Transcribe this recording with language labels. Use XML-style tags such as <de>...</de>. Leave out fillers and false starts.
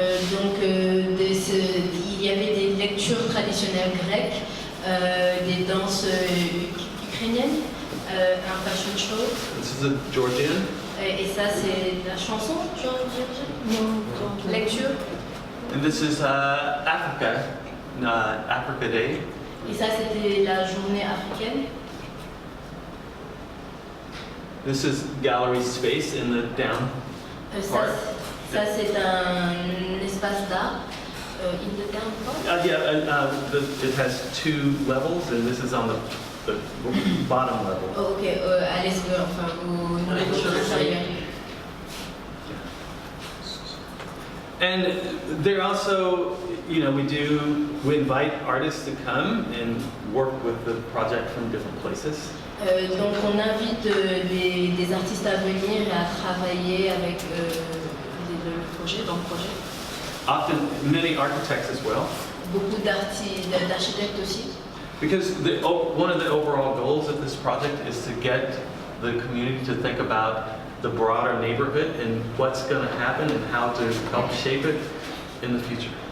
<fr>Donc il y avait des lectures traditionnelles grecques, des danses ukrainiennes, un fashion show.</fr> <en>This is a Georgian.</en> <fr>Et ça c'est la chanson georgienne?</fr> <en>Lecture. And this is Africa Day.</en> <fr>Et ça c'était la journée africaine.</fr> <en>This is gallery space in the down part.</en> <fr>Ça c'est un espace d'art.</fr> <en>In the down part? It has two levels, and this is on the bottom level.</en> <fr>Oh, ok, à l'espace, enfin au niveau inférieur.</fr> <en>And there also, we invite artists to come and work with the project from different places.</en> <fr>Donc on invite des artistes à venir et à travailler avec le projet, dans le projet.</fr> <en>Often many architects as well.</en> <fr>Beaucoup d'architectes aussi.</fr> <en>Because one of the overall goals of this project is to get the community to think about the broader neighborhood and what's going to happen and how to help shape it in the future.</en>